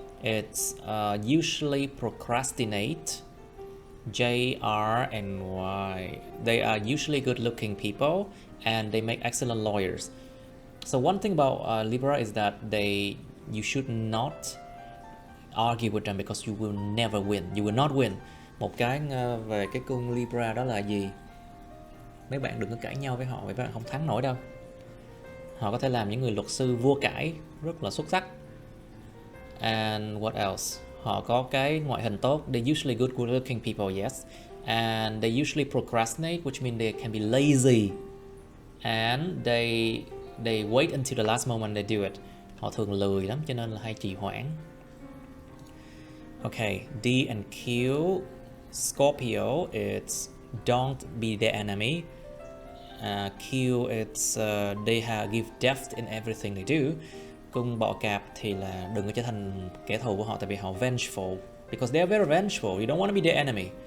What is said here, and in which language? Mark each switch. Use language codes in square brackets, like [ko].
[en] It's usually procrastinate. J, R, and Y. They are usually good-looking people, and they make excellent lawyers. So one thing about Libra is that you should not argue with them because you will never win. You will not win. [vi] Một cái về cái cung Libra đó là gì? Mấy bạn đừng có cãi nhau với họ, mấy bạn không thắng nổi đâu. Họ có thể làm những người luật sư vua cãi rất là xuất sắc. [en] And what else? [vi] Họ có cái ngoại hình tốt. [en] They're usually good looking people, yes. And they usually procrastinate, which means they can be lazy. And they wait until the last moment they do it. [vi] Họ thường lười lắm cho nên là hay trì hoãn. [en] Okay, D and Q. Scorpio, it's don't be the enemy. Q, it's they give depth in everything they do. [vi] Cung bọ cạp thì là đừng có trở thành kẻ thù của họ, tại vì họ vengeful. [en] Because they are very vengeful, you don't want to be their enemy.